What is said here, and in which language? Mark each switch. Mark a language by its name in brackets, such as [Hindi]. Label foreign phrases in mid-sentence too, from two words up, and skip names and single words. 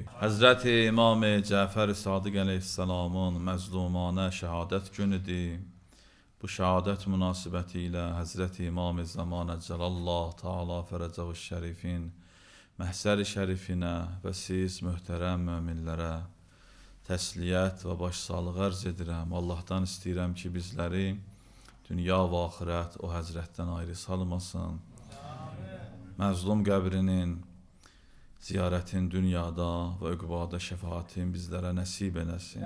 [Turkish] Hazreti İmam Cafer Sadık Aleyhisselam'ın məzlumane şehadet günüdür. Bu şehadet münasibetiyle Hazreti İmam-ı Zaman Celallah Teala Ferecahu Şerifin məhzər-i şərifine ve siz mühterem müminlere [Azerbaijani] təsliyət və başsağlığı arz edirəm. Allah'tan istəyirəm ki bizleri dünya və axirət o Həzrətdən ayrı salmasın. Məzlum qəbrinin, ziyarətin dünyada və üqbada şəfaatin bizlərə nəsib eləsin.